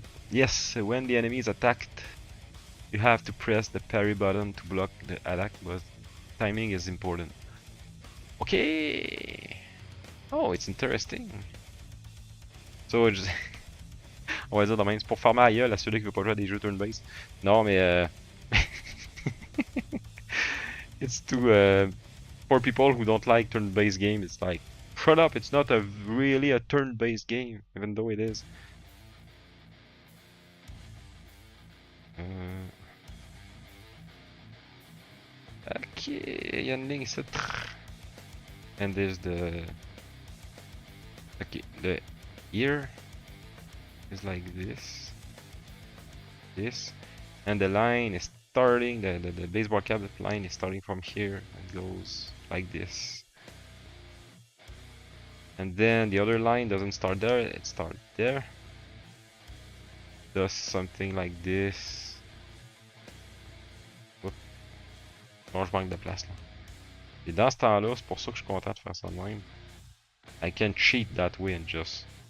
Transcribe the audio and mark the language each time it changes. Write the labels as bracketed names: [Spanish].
[English] Yes, when the enemy is attacked, you have to press the parry button to block the attack, but timing is important. Okay. Oh, it's interesting. [French] So, on va dire de même, c'est pour farmer à gueule à celui qui veut pas jouer à des jeux turn-based. Non, mais [English] it's too for people who don't like turn-based game. It's like, shut up, it's not really a turn-based game, even though it is. [French] Okay, il y a une ligne ici. [English] And there's the... Okay, the ear is like this. This. And the line is starting, the baseball cap line is starting from here and goes like this. And then the other line doesn't start there, it starts there. Does something like this. Oups. [French] Bon, je manque de place là. Et dans ce temps-là, c'est pour ça que je suis content de faire ça de même. [English] I can cheat that way and just...